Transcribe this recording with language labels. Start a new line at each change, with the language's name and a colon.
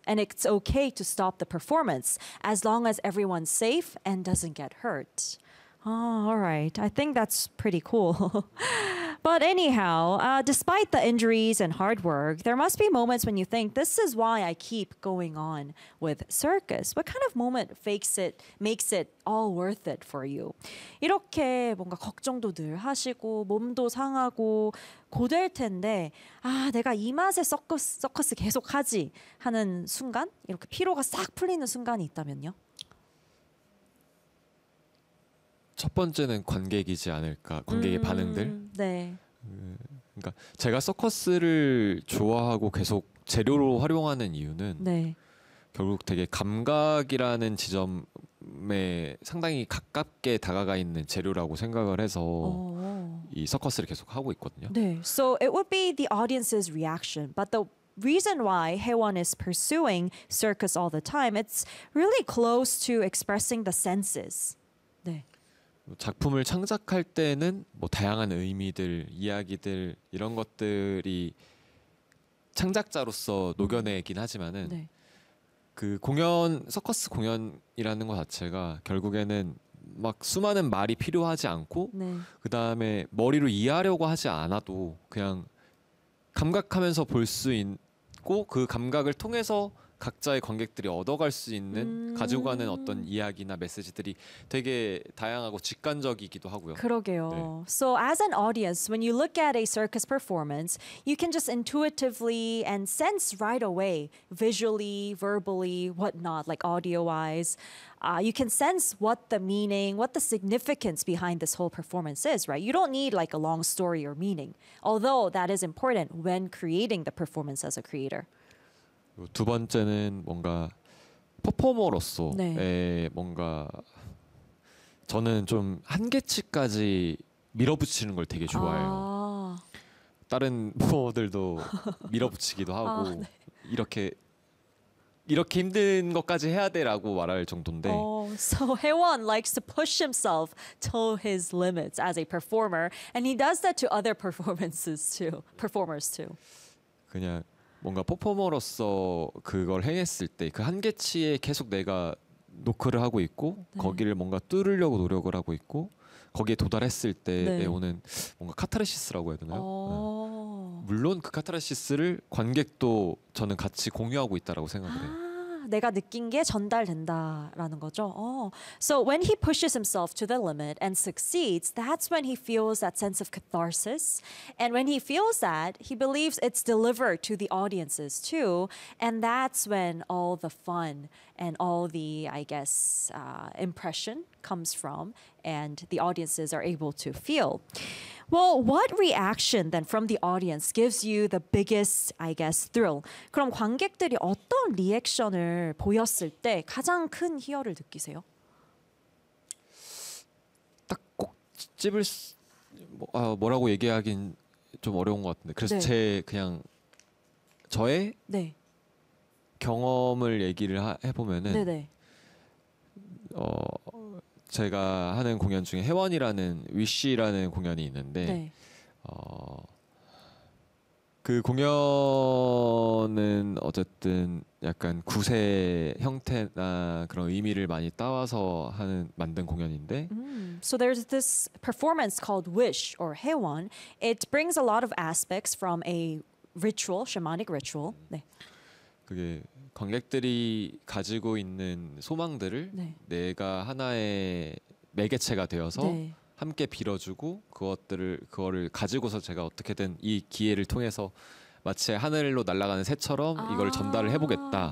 English: And it's okay to stop the performance as long as everyone's safe and doesn't get hurt. Oh, all right. I think that's pretty cool. But anyhow, despite the injuries and hard work, there must be moments when you think, this is why I keep going on with circus. What kind of moment makes it all worth it for you?
Korean: 이렇게 뭔가 걱정도 늘 하시고 몸도 상하고 고될 텐데 아 내가 이 맛에 서커스 계속 하지 하는 순간 이렇게 피로가 싹 풀리는 순간이 있다면요? 첫 번째는 관객이지 않을까 관객의 반응들 네. 그러니까 제가 서커스를 좋아하고 계속 재료로 활용하는 이유는 네. 결국 되게 감각이라는 지점에 상당히 가깝게 다가가 있는 재료라고 생각을 해서 오. 이 서커스를 계속 하고 있거든요 네.
English: So it would be the audience's reaction but the reason why Haewon is pursuing circus all the time it's really close to expressing the senses
Korean: 네 작품을 창작할 때는 뭐 다양한 의미들, 이야기들 이런 것들이 창작자로서 녹여내긴 하지만은 네. 그 공연, 서커스 공연이라는 것 자체가 결국에는 막 수많은 말이 필요하지 않고 네. 그 다음에 머리로 이해하려고 하지 않아도 그냥 감각하면서 볼 수 있고 그 감각을 통해서 각자의 관객들이 얻어갈 수 있는 가지고 가는 어떤 이야기나 메시지들이 되게 다양하고 직관적이기도 하고요. 그러게요. 네.
English: So as an audience, when you look at a circus performance, you can just intuitively and sense right away, visually, verbally, whatnot, like audio-wise, you can sense what the meaning, what the significance behind this whole performance is, right? You don't need like a long story or meaning, although that is important when creating the performance as a creator.
Korean: 두 번째는 뭔가 퍼포머로서의 네. 뭔가 저는 좀 한계치까지 밀어붙이는 걸 되게 좋아해요. 아. 다른 퍼포머들도 밀어붙이기도 하고 아, 네. 이렇게 힘든 것까지 해야 돼라고 말할 정도인데.
English: So Haewon likes to push himself to his limits as a performer, and he does that to other performers too.
Korean: 그냥 뭔가 퍼포머로서 그걸 행했을 때 그 한계치에 계속 내가 노크를 하고 있고 네. 거기를 뭔가 뚫으려고 노력을 하고 있고 거기에 도달했을 때 네. 오는 뭔가 카타르시스라고 해야 되나요? 네. 물론 그 카타르시스를 관객도 저는 같이 공유하고 있다라고 생각을 해요. 내가 느낀 게 전달된다라는 거죠.
English: Oh. So when he pushes himself to the limit and succeeds, that's when he feels that sense of catharsis. And when he feels that, he believes it's delivered to the audiences too. And that's when all the fun and all the, I guess, impression comes from and the audiences are able to feel. Well, what reaction then from the audience gives you the biggest, I guess, thrill?
Korean: 그럼 관객들이 어떤 리액션을 보였을 때 가장 큰 희열을 느끼세요? 딱 꼭 집을 뭐라고 얘기하긴 좀 어려운 것 같은데 그래서 네. 제 그냥 저의 네. 경험을 얘기를 해보면은 네, 네. 제가 하는 공연 중에 해원이라는 위시라는 공연이 있는데 네. 그 공연은 어쨌든 약간 구세 형태나 그런 의미를 많이 따와서 하는 만든 공연인데.
English: So there's this performance called Wish or 해원. It brings a lot of aspects from a ritual, shamanic ritual.
Korean: 네. 그게 관객들이 가지고 있는 소망들을 네. 내가 하나의 매개체가 되어서 네. 함께 빌어주고 그것들을 그거를 가지고서 제가 어떻게든 이 기회를 통해서 마치 하늘로 날아가는 새처럼 이걸 전달을 해보겠다.